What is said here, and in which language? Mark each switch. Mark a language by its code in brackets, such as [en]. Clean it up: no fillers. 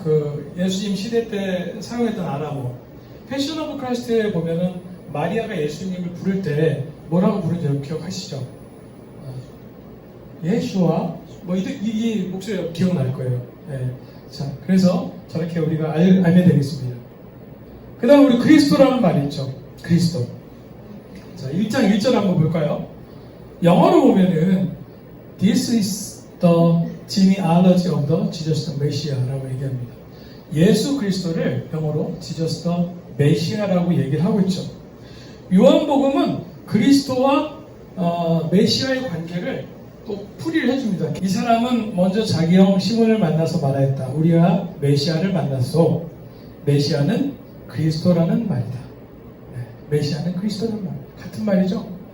[ko] 그 예수님 시대 때 사용했던 아람어. 패션 오브 크라이스트에 보면은 마리아가 예수님을 부를 때 뭐라고 부르는지 기억하시죠? 예수와 이 목소리가 기억날 거예요. 예. 자, 그래서 저렇게 우리가 알면 되겠습니다. 그 다음 우리 그리스도라는 말이 있죠. 그리스도. 자, 1장 1절 한번 볼까요? 영어로 보면은 [en] This is the genealogy of the Jesus the Messiah라고 [ko] 얘기합니다. 예수 그리스도를 영어로 [en] Jesus the [ko] 메시아라고 얘기를 하고 있죠. 요한복음은 그리스도와 메시아의 관계를 또 풀이를 해줍니다. 이 사람은 먼저 자기 형 시몬을 만나서 말하였다. 우리가 메시아를 만났소. 메시아는 그리스도라는 말이다. 네, 메시아는 그리스도라는 말. 같은 말이죠.